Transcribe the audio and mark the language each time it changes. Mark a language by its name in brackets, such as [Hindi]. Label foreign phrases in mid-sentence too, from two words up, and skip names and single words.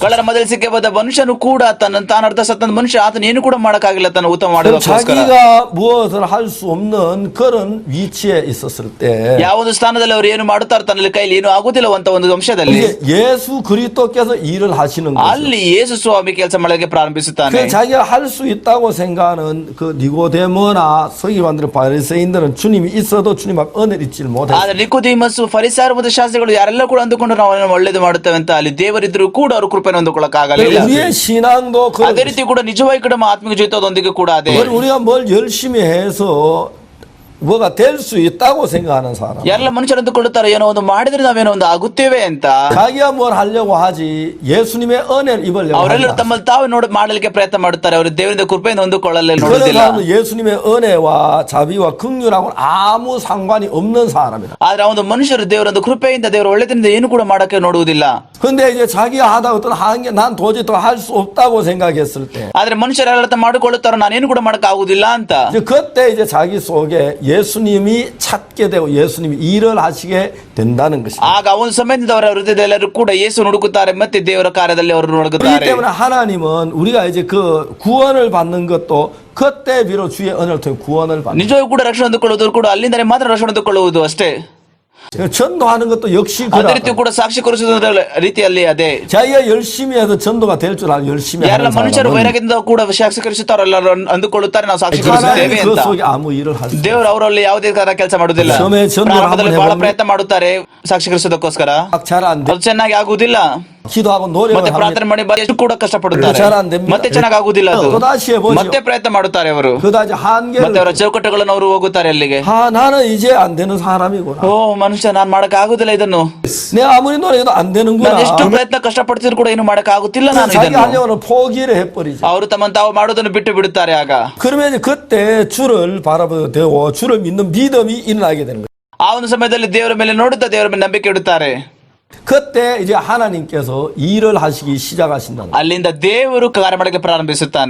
[Kannada] ಕಳ್ಳರ ಮೊದಲು ಸಿಕ್ಕಿ ಬಂದ ಮನುಷ್ಯನು ಕೂಡ ತನ್ನ ತಾನು ಅರ್ಧ ಸತ್ತ ಮನುಷ್ಯ ಆತನ ಏನು ಕೂಡ ಮಾಡಕ್ಕಾಗಿಲ್ಲ ತನ್ನ ಉತ್ತಮ [Korean] 그럼 [Kannada] ಮಾಡೋದಕ್ಕೋಸ್ಕರ. [Korean] 자기가 무엇을 할 수 없는 그런 위치에 있었을 때 [Kannada] ಯಾವ ಒಂದು ಸ್ಥಾನದಲ್ಲಿ ಅವರು ಏನು ಮಾಡುತ್ತಾರೆ ತನ್ನ ಕೈಲಿ ಏನು ಆಗುದಿಲ್ಲ ಅಂತ ಒಂದು ಅಂಶದಲ್ಲಿ [Korean] 이제 예수 그리스도께서 일을 하시는 거죠. [Kannada] ಅಲ್ಲಿ ಯೇಸು ಸ್ವಾಮಿ ಕೆಲಸ ಮಾಡಲಿಕ್ಕೆ ಪ್ರಾರಂಭಿಸುತ್ತಾನೆ. [Korean] 그 자기가 할 수 있다고 생각하는 그 니고데모나 서기관들 바리새인들은 주님이 있어도 주님 앞 은혜를 잊지를 못했어요. [Kannada] ಆದ್ರೆ ನಿಕೋದೇಮಸ್ ಫರಿಸಾಯರು ಮತ್ತು ಶಾಸ್ತ್ರಿಗಳು ಯಾರೆಲ್ಲ ಕೂಡ ಅಂದುಕೊಂಡು ನಾವು ಅವನನ್ನು ಒಳ್ಳೇದು ಮಾಡುತ್ತೇವೆ ಅಂತ, ಅಲ್ಲಿ ದೇವರಿದ್ರು ಕೂಡ ಅವರು ಕೃಪೆಯನ್ನು ಹೊಂದಿಕೊಳ್ಳಕ್ಕಾಗಲಿಲ್ಲ. [Korean] 우리의 신앙도 [Kannada] ಅದೇ ರೀತಿ ಕೂಡ ನಿಜವಾಗಿ ಕೂಡ ನಮ್ಮ ಆತ್ಮಿಕ ಜೀವಿತದೊಂದಿಗೆ ಕೂಡ ಅದೇ. [Korean] 우리가 뭘 열심히 해서 뭐가 될 수 있다고 생각하는 사람. [Kannada] ಯಾರೆಲ್ಲ ಮನುಷ್ಯರು ಅಂದುಕೊಳ್ಳುತ್ತಾರೆ ಏನೋ ಒಂದು ಮಾಡಿದ್ರೆ ನಾವೇನೋ ಒಂದು ಆಗುತ್ತೇವೆ ಅಂತ, [Korean] 자기가 뭘 하려고 하지 예수님의 은혜를 입으려고 [Kannada] ಅವರೆಲ್ಲರೂ [Korean] 한다. [Kannada] ತಮ್ಮಲ್ಲಿ ತಾವು ಮಾಡಲಿಕ್ಕೆ ಪ್ರಯತ್ನ ಮಾಡುತ್ತಾರೆ, ಅವರು ದೇವರಿಂದ ಕೃಪೆಯನ್ನು ಹೊಂದಿಕೊಳ್ಳಲು [Korean] 그런 [Kannada] ನೋಡುವುದಿಲ್ಲ. [Korean] 사람은 예수님의 은혜와 자비와 긍휼하고는 아무 상관이 없는 사람이다. [Kannada] ಆದ್ರೆ ಆ ಒಂದು ಮನುಷ್ಯರು ದೇವರೊಂದು ಕೃಪೆಯಿಂದ ದೇವರ ಒಳ್ಳೆದಿಂದ ಏನು ಕೂಡ ಮಾಡಕ್ಕೆ ನೋಡುವುದಿಲ್ಲ. [Korean] 근데 이제 자기가 하다 어떤 한계 난 도저히 더 할 수 없다고 생각했을 때 [Kannada] ಆದ್ರೆ ಮನುಷ್ಯರೆಲ್ಲ ಮಾಡಿಕೊಳ್ಳುತ್ತಾರೋ ನಾನೇನು ಕೂಡ ಮಾಡಕ್ ಆಗುದಿಲ್ಲ ಅಂತ, [Korean] 이제 그때 이제 자기 속에 예수님이 찾게 되고 예수님이 일을 하시게 된다는 것입니다. [Kannada] ಆಗ ಒಂದು ಸಮಯದಿಂದ ಅವರ ಹೃದಯದೆಲ್ಲರೂ ಕೂಡ ಯೇಸು ಹುಡುಕುತ್ತಾರೆ, ಮತ್ತೆ ದೇವರ ಕಾರ್ಯದಲ್ಲಿ ಅವರು [Korean] 그렇기 [Kannada] ಹುಡುಕುತ್ತಾರೆ. [Korean] 때문에 하나님은 우리가 이제 그 구원을 받는 것도 그때 비로 주의 은혜를 통해 구원을 받는 [Kannada] ನಿಜವೂ ಕೂಡ ರಕ್ಷಣೆ ಹೊಂದಿಕೊಳ್ಳುವುದು ಕೂಡ ಅಲ್ಲಿಂದಲೇ ಮಾತ್ರ ರಕ್ಷಣೆ ಹೊಂದಿಕೊಳ್ಳುವುದು ಅಷ್ಟೇ. [Korean] 전도하는 것도 역시 [Kannada] ಅದೇ ರೀತಿ ಕೂಡ ಸಾಕ್ಷಿ ಕೊಡಿಸುವುದರ ರೀತಿಯಲ್ಲಿ ಅದೇ. [Korean] 자기가 열심히 해서 전도가 될 줄 알고 열심히 [Kannada] ಯಾರೆಲ್ಲ [Korean] 하는 [Kannada] ಮನುಷ್ಯರು [Korean] 사람은 [Kannada] ವೈರಾಗ್ಯದಿಂದ ಕೂಡ ಸಾಕ್ಷೀಕರಿಸುತ್ತಾರೋ ಎಲ್ಲರೂ ಅಂದುಕೊಳ್ಳುತ್ತಾರೆ ನಾವು ಸಾಕ್ಷೀಕರಿಸುತ್ತೇವೆ [Korean] 하나님 그 [Kannada] ಅಂತ. [Korean] 속에 아무 일을 할 수 없어요. [Kannada] ದೇವರು ಅವರಲ್ಲಿ ಯಾವುದೇ ತರ ಕೆಲಸ ಮಾಡುವುದಿಲ್ಲ. [Korean] 처음에 전도를 [Kannada] ಪ್ರಾರಂಭದಲ್ಲಿ [Korean] 한번 [Kannada] ಬಹಳ [Korean] 해보면 [Kannada] ಪ್ರಯತ್ನ ಮಾಡುತ್ತಾರೆ ಸಾಕ್ಷೀಕರಿಸೋದಕ್ಕೋಸ್ಕರ, [Korean] 잘 안 돼. [Kannada] ಅದು ಚೆನ್ನಾಗಿ ಆಗುವುದಿಲ್ಲ. [Korean] 기도하고 노력을 [Kannada] ಮತ್ತೆ [Korean] 하면 [Kannada] ಪ್ರಾರ್ಥನೆ ಮಾಡಿ ಎಷ್ಟು ಕೂಡ ಕಷ್ಟಪಡುತ್ತಾರೆ, [Korean] 잘 안 됩니다. [Kannada] ಮತ್ತೆ ಚೆನ್ನಾಗಿ ಆಗುವುದಿಲ್ಲ ಅದು. [Korean] 그다시 해보죠. [Kannada] ಮತ್ತೆ ಪ್ರಯತ್ನ ಮಾಡುತ್ತಾರೆ ಅವರು, [Korean] 그다지 한계를 [Kannada] ಮತ್ತೆ ಅವರ ಚೌಕಟ್ಟುಗಳನ್ನು ಅವರು ಹೋಗುತ್ತಾರೆ ಅಲ್ಲಿಗೆ. [Korean] 아 나는 이제 안 되는 사람이구나. [Kannada] ಓ ಮನುಷ್ಯ ನಾನ್ ಮಾಡಕ್ ಆಗುದಿಲ್ಲ ಇದನ್ನು, [Korean] 내가 아무리 노력해도 안 되는구나. [Kannada] ನಾನು ಎಷ್ಟು ಪ್ರಯತ್ನ ಕಷ್ಟಪಡ್ತಿದ್ರು ಕೂಡ ಏನು ಮಾಡಕ್ ಆಗುತ್ತಿಲ್ಲ ನಾನು [Korean] 자기 [Kannada] ಇದನ್ನು. [Korean] 하려고는 포기를 해버리죠. [Kannada] ಅವರು ತಮ್ಮನ್ನು ತಾವು ಮಾಡೋದನ್ನು ಬಿಟ್ಟು ಬಿಡುತ್ತಾರೆ. ಆಗ [Korean] 그러면 이제 그때 주를 바라보게 되고 주를 믿는 믿음이 일어나게 되는 거예요. [Kannada] ಆ ಒಂದು ಸಮಯದಲ್ಲಿ ದೇವರ ಮೇಲೆ ನೋಡುತ್ತಾ ದೇವರ ಮೇಲೆ ನಂಬಿಕೆ ಇಡುತ್ತಾರೆ. [Korean] 그때 이제 하나님께서 일을 하시기 시작하신다는 거예요. [Kannada] ಅಲ್ಲಿಂದ ದೇವರು ಕಾರ್ಯ ಮಾಡಕ್ಕೆ ಪ್ರಾರಂಭಿಸುತ್ತಾನೆ.